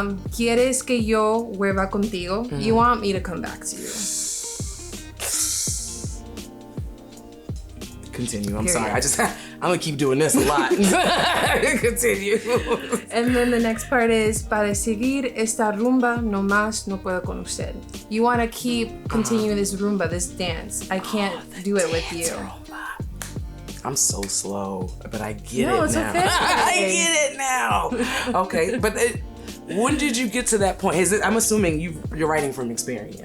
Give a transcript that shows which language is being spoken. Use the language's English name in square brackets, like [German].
[Spanish] Quieres que yo vuelva contigo. [English] You want me to come back to you. Continue. I'm sorry. I'm gonna keep doing this a lot. Continue. And then the next part is, [Spanish] para seguir esta rumba, no más no puedo con usted. [English] You want to keep continuing this rumba, this dance. I can't do it with you. Rumba. I'm so slow, but I get No, it it's now. okay. I get it now. Okay, but when did you get to that point? I'm assuming you're writing from experience.